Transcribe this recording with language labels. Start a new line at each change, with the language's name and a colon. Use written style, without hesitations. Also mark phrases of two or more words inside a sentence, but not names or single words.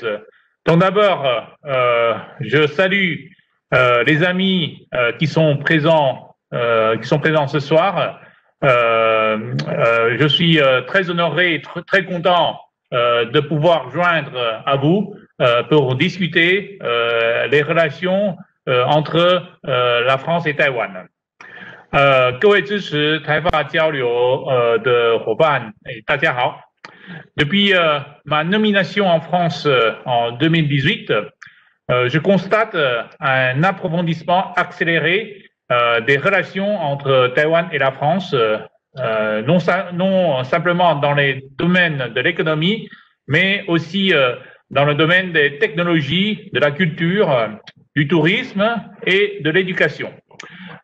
French: Donc d'abord, je salue les amis qui sont présents ce soir. Je suis très honoré et très content de pouvoir joindre à vous pour discuter les relations entre la France et Taïwan.
Chinese: 各位支持台法交流的伙伴，大家好。
French: Depuis ma nomination en France en 2018, je constate un approfondissement accéléré des relations entre Taïwan et la France, non simplement dans les domaines de l'économie, mais aussi dans le domaine des technologies, de la culture, du tourisme et de l'éducation.